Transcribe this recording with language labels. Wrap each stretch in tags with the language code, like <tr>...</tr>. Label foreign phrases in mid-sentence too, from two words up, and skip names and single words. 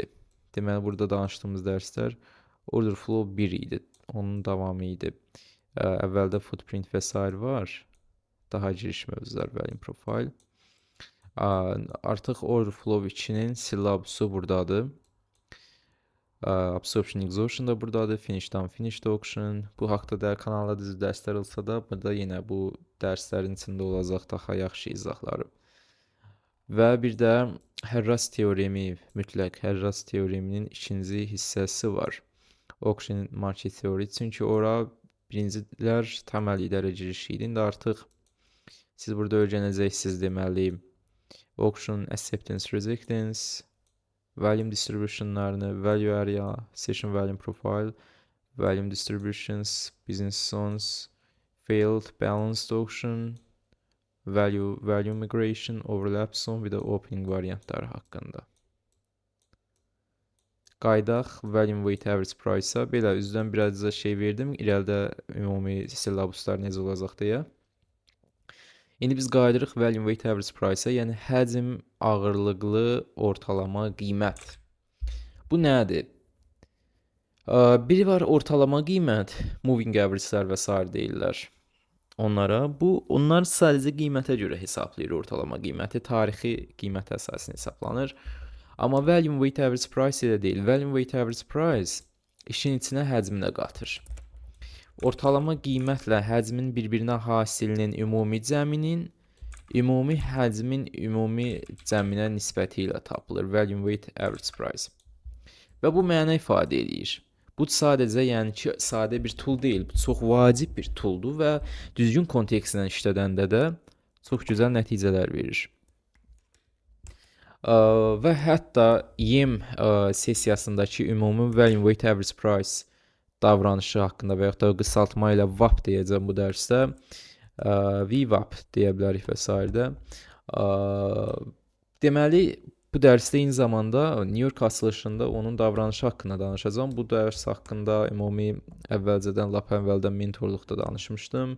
<az>Deməli, burada danışdığımız dərslər</az> <en>order flow</en> <az>1 idi. Onun davamı idi. Əvvəldə footprint və s. var. Daha giriş mövzular,</az> <en>volume profile.</en> <az>Artıq</az> <en>order flow</en> <az>2-nin sillabusu buradadır.</az> <en>Absorption exhaustion</en> <az>da buradadır.</az> <en>Finish down, finish auction.</en> <az>Bu haqda da kanalda düzü dərslər olsa da, burada yenə bu dərslərin içində olacaq daha yaxşı izahları. Və bir də Hərras teoremi, mütləq Hərras teoreminin ikinci hissəsi var.</az> <en>Auction market theory.</en> <az>Çünki ora birincilər təməl idarə girişi idi. İndi artıq siz burada öyrənəcəksiniz deməli.</az> <en>Auction acceptance, resistance, volume distributionlarını, value area, session volume profile, volume distributions, business zones, failed, balanced auction, value migration, overlap zone</en> <az>və də opening variantları haqqında. Qaydaq</az> <en>volume weight average price-a</en> <az>belə üzdən birazca şey verdim. İrəlidə ümumi syllabuslar necə olacaq deyə. İndi biz qayıdırıq</az> <en>volume weight average price-a,</en> <az>yəni həcm ağırlıqlı ortalama qiymət. Bu nədir? Biri var ortalama qiymət,</az> <en>moving average-lər</en> <az>və s. deyirlər onlara. Onlar sadəcə qiymətə görə hesablayır ortalama qiyməti, tarixi qiymət əsasında hesablanır. Amma</az> <en>volume weight average price</en> <az>elə deyil.</az> <en>Volume weight average price</en> <az>işin içinə həcmi də qatır. Ortalama qiymətlə həcmin bir-birinə hasilinin ümumi cəminin ümumi həcmin ümumi cəminə nisbəti ilə tapılır.</az> <en>Volume weight average price.</en> <az>Və bu məna ifadə edir. Bu sadəcə yəni ki, sadə bir tool deyil. Bu çox vacib bir tooldur və düzgün kontekstlə işlədəndə də çox gözəl nəticələr verir. Və hətta YEM sessiyasındakı ümumi</az> <en>volume weight average price</en> <az>davranışı haqqında və yaxud da qısaltma ilə VWAP deyəcəm bu dərsdə. VWAP deyə bilərik və s. Deməli, bu dərsdə eyni zamanda New York açılışında onun davranışı haqqında danışacağım. Bu dərs haqqında ümumi əvvəlcədən, lap əvvəldən mentorluqda danışmışdım.</az>